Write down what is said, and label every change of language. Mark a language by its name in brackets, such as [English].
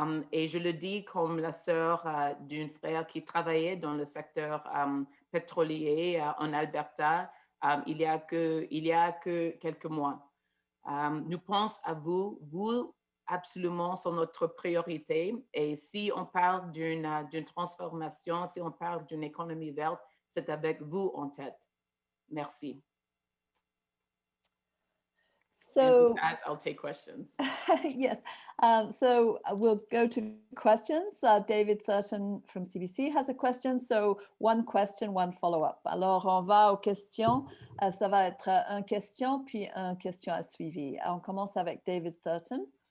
[French] Et je le dis comme la sœur d'un frère qui travaillait dans le secteur pétrolier en Alberta il y a que quelques mois. Nous pensons à vous absolument sont notre priorité. Et si on parle d'une transformation, si on parle d'une économie verte, c'est avec vous en tête. Merci. [English] So, with that, I'll take questions. Yes. So we'll go to questions. David Thurton from CBC has a question. So one question, one follow-up. [French] Alors, on va aux questions. Ça va être une question, puis une question à suivre. On commence avec David Thurton.